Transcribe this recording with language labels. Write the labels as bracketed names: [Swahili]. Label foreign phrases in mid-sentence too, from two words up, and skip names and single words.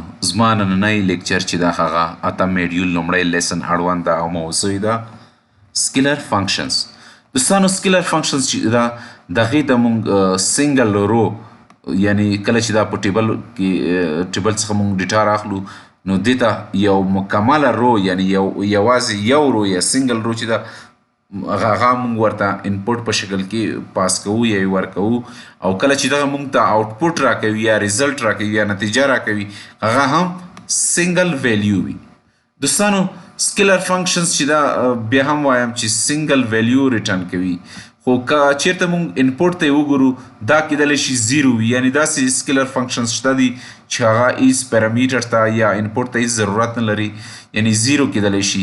[Pashto] زما نننی لیکچر چې دا هغه اتم میډیول لومړی لیسن اړوند ده او موضوع یې ده [English] scalar functions. [Pashto] دوستانو [English] scalar functions [Pashto] چې دا دغې ته موږ [English] single row [Pashto] یعنی کله چې دا په ټیبل کې ټیبل څخه موږ ډیټا راخلو نو دې ته یو مکمله رو یعنی یوازې یو رو یا [English] single row [Pashto] چې دا هغه موږ ورته انپوټ په شکل کې پاس کوو یا یې ورکوو او کله چې دغه موږ ته آوټپوټ راکوي یا ریزلټ راکوي یا نتیجه راکوي هغه هم [English] single value [Pashto] وي. دوستانو [English] scalar functions [Pashto] چې دا بیا هم وایم چې [English] single value return [Pashto] کوي، خو که چیرته موږ انپوټ ته یې وګورو دا کیدلی شي زیرو وي، یعنی داسې [English] scalar functions [Pashto] شته دي چې هغه هیڅ پیرامیټر ته یا انپوټ ته هیڅ ضرورت نه لري، یعنی زیرو کیدلی شي.